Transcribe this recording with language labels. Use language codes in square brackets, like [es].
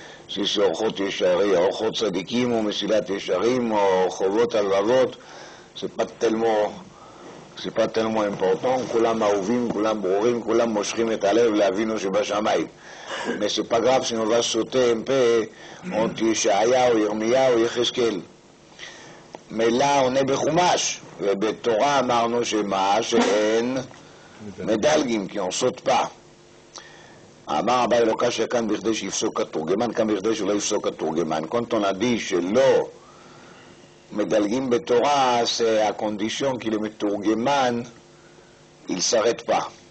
[fr] Si c'est Orchot Yeshari, Orchot Tzadikim, ou Mesilat Yesharim, ou Chovot Alvavot, c'est pas tellement important, [he] כולם אהובים, כולם ברורים, כולם מושכים את הלב לאבינו שבשמיים. [fr] Mais c'est pas grave si on va sauter un peu entre ישעיה ou ירמיה ou יחזקאל. Mais là on est בחומש, [he] ובתורה אמרנו שמה? שאין מדלגים, כי [fr] on saute pas. [he] אמר אביי לא קשה כאן בכדי שיפסוק התורגמן, כאן בכדי שלא יפסוק התורגמן. [fr] quand on a dit [he] שלא מדלגים בתורה, [fr] c'est à condition que le Meturgeman, il ne s'arrête pas.